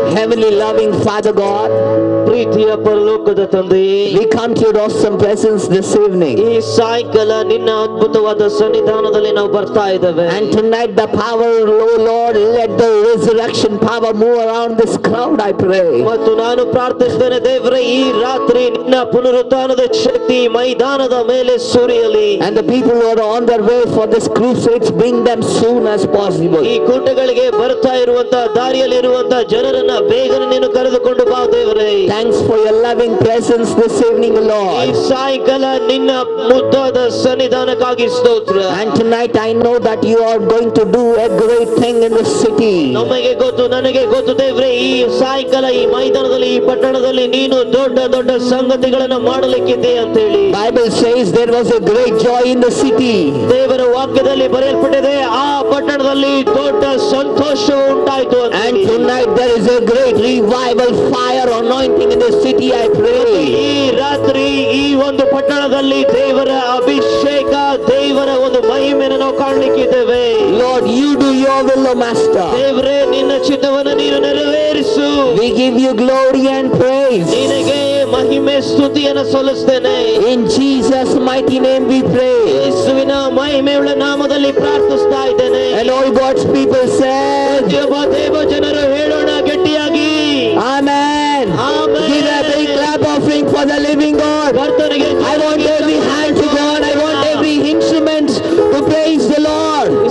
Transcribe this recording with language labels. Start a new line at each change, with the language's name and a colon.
English: Heavenly loving Father God,
Kannada: ಪ್ರೀತಿಯ ಪರಲೋಕದ ತಂದೆಯೇ,
English: we come to your awesome presence this evening.
Kannada: ಈ ಸಾಯಂಕಾಲ ನಿನ್ನ ಅದ್ಭುತವಾದ ಸನ್ನಿಧಾನದಲ್ಲಿ ನಾವು ಬರ್ತಾ ಇದ್ದೇವೆ.
English: And tonight the power, oh Lord, let the resurrection power move around this crowd, I pray.
Kannada: ಮತ್ತು ನಾನು ಪ್ರಾರ್ಥಿಸುತ್ತೇನೆ ದೇವರೇ, ಈ ರಾತ್ರಿ ನಿನ್ನ ಪುನರುತ್ಥಾನದ ಶಕ್ತಿ ಮೈದಾನದ ಮೇಲೆ ಸುರಿಯಲಿ.
English: And the people who are on their way for this crusade, bring them soon as possible.
Kannada: ಈ ಕೂಟಗಳಿಗೆ ಬರ್ತಾ ಇರುವಂತ ದಾರಿಯಲ್ಲಿ ಇರುವಂತ ಜನರನ್ನ ಬೇಗನೆ ನೀನು ಕರೆದುಕೊಂಡು ಬಾ ದೇವರೇ.
English: Thanks for your loving presence this evening, Lord.
Kannada: ಈ ಸಾಯಂಕಾಲ ನಿನ್ನ ಮುದ್ದಾದ ಸನ್ನಿಧಾನಕ್ಕಾಗಿ ಸ್ತೋತ್ರ.
English: And tonight I know that you are going to do a great thing in the city.
Kannada: ನಮಗೆ ಗೊತ್ತು, ನನಗೆ ಗೊತ್ತು ದೇವರೇ, ಈ ಸಾಯಂಕಾಲ ಈ ಮೈದಾನದಲ್ಲಿ ಈ ಪಟ್ಟಣದಲ್ಲಿ ನೀನು ದೊಡ್ಡ ದೊಡ್ಡ ಸಂಗತಿಗಳನ್ನು ಮಾಡಲಿಕ್ಕಿದೆ ಅಂತ ಹೇಳಿ.
English: Bible says there was a great joy in the city.
Kannada: ದೇವರ ವಾಕ್ಯದಲ್ಲಿ ಬರೆಯಲ್ಪಟ್ಟಿದೆ, ಆ ಪಟ್ಟಣದಲ್ಲಿ ದೊಡ್ಡ ಸಂತೋಷ ಉಂಟಾಯಿತು ಅಂತ.
English: And tonight there is a great revival fire anointing in the city, I pray.
Kannada: ಈ ರಾತ್ರಿ ಈ ಒಂದು ಪಟ್ಟಣದಲ್ಲಿ ದೇವರ ಅಭಿಷೇಕ, ದೇವರ ಒಂದು ಮಹಿಮೆಯನ್ನು ನಾವು ಕಾಣಲಿಕ್ಕಿದ್ದೇವೆ.
English: Lord, you do your will, O Master.
Kannada: ದೇವರೇ, ನಿನ್ನ ಚಿತ್ತವನ್ನು ನೀನು ನೆರವೇರಿಸು.
English: We give you glory and praise.
Kannada: ನಿನಗೆ ಮಹಿಮೆ ಸ್ತುತಿಯನ್ನು ಸಲ್ಲಿಸುತ್ತೇನೆ.
English: In Jesus mighty name we pray.
Kannada: ಯೇಸುವಿನ ಮಹಿಮೆಯುಳ್ಳ ನಾಮದಲ್ಲಿ ಪ್ರಾರ್ಥಿಸ್ತಾ ಇದ್ದೇನೆ.
English: And all God's people said,
Kannada: ದೇವ ಜನರು ಹೇಳೋಣ ಗಟ್ಟಿಯಾಗಿ
English: Amen. Amen. Give a big clap offering for the living God. I want every hand to God. I want every instrument to praise the Lord.